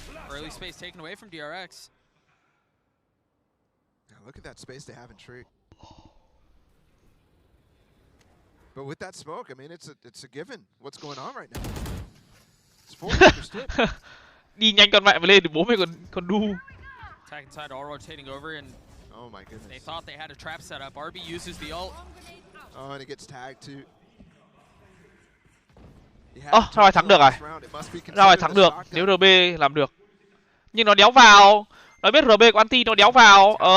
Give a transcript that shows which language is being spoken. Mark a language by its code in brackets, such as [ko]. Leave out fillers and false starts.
[en] Early space taken away from DRX. Now look at that space they have in tree. But with that smoke, I mean, it's a given. What's going on right now? It's fully understood. [vi] Đi nhanh con mẹ mà lên thì bố mày còn đu. [en] Attack inside, all rotating over, and Oh my goodness. They thought they had a trap set up. RB uses the ult. Oh, and it gets tagged too. [vi] Ra ngoài thắng được rồi. Ra ngoài thắng được nếu RB làm được. Nhưng nó đéo vào. Nó biết RB có anti nó đéo vào.